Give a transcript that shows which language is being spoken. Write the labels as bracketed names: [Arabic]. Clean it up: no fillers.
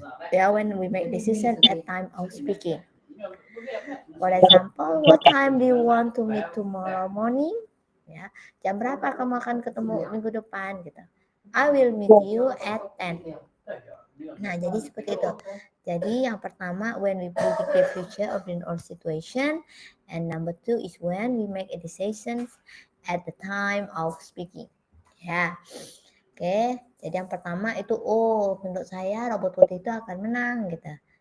[English] Ya, when we make decision at time of speaking. For example, what time do you want to meet tomorrow morning? [Indonesian] Ya, jam berapa kamu akan ketemu minggu depan gitu. [English] I will meet you at 10. [Indonesian] Nah, jadi seperti itu. Jadi yang pertama, [English] when we predict the future of our situation, and number two is when we make a decision at the time of speaking. Ya, oke. [Indonesian] Jadi yang pertama itu, menurut saya robot putih itu akan menang gitu.